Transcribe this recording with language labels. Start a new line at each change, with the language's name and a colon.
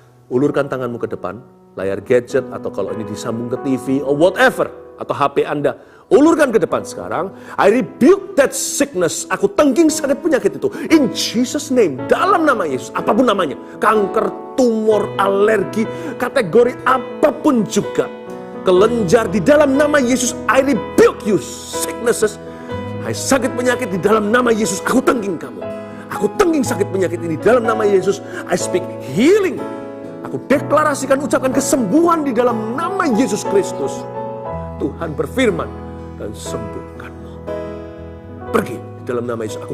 Indonesian: Ulurkan tanganmu ke depan, layar gadget, atau kalau ini disambung ke TV, or whatever, atau HP Anda, Ulurkan ke depan sekarang.
English: I rebuke that sickness.
Indonesian: Aku tengking sakit penyakit itu.
English: In Jesus name.
Indonesian: Dalam nama Yesus. Apapun namanya. Kanker, tumor, alergi, kategori apapun juga. Kelenjar di dalam nama Yesus.
English: I rebuke you sicknesses.
Indonesian: Hai sakit penyakit di dalam nama Yesus. Aku tengking kamu. Aku tengking sakit penyakit ini dalam nama Yesus.
English: I speak healing.
Indonesian: Aku deklarasikan, ucapkan kesembuhan di dalam nama Yesus Kristus. Tuhan berfirman dan sembuhkanmu. Pergi di dalam nama Yesus.